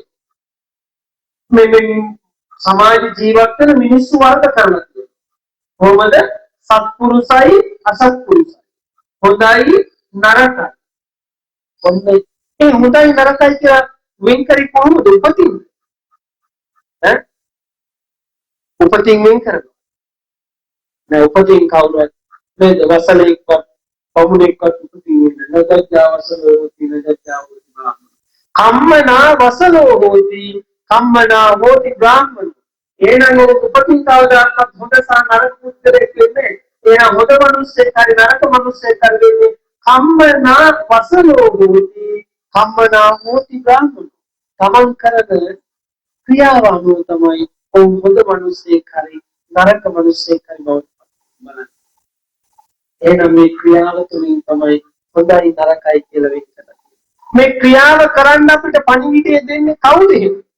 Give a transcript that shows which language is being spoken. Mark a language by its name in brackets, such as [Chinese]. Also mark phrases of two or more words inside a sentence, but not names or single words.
[Sinhala] මේ සමාජ ජීවත් වෙන මිනිස්සු වර්ග කරලා කොහොමද සත්පුරුසයි අසත්පුරුසයි හොඳයි නරකයි හොඳයි නරකයි කියලා වෙන් කරි කොහොමද උපතින් උපතින් වෙන් කරනවා. නෑ උපතින් කවුරුත් මේ වසලෙක්වත් පමුණෙක්වත් උපතින් වෙන්නේ [Pali] නැදජ්ජා වසලෝ තිනදජ්ජා හෝති බ්‍රාහ්මණ. කම්මනා වසලෝ හෝති කම්මනා හෝති බ්‍රාහ්මණ. [Sinhala] එහෙනම් උපතින් කවදාවත් හොඳ සහ නරක පුද්ගලයෙක් වෙන්නේ. එහෙනම් හොඳ මිනිස්සෙක් හරි නරක මිනිස්සෙක් හරි වෙන්නේ [Pali] කම්මනා වසලෝ හෝති කම්මනා හෝති බ්‍රාහ්මණ. [Sinhala] තමන් කරන ක්‍රියාව අනුව තමයි ඔවුන් හොඳ මිනිස්සෙක් හරි නරක මිනිස්සෙක් හරි බවට බලන්නේ. එහෙනම් මේ ක්‍රියාව තුළින් තමයි හොඳයි නරකයි කියලා වෙන් කරන්නේ. මේ ක්‍රියාව කරන්න අපිට පණිවිඩය දෙන්නේ කවුද එහෙම?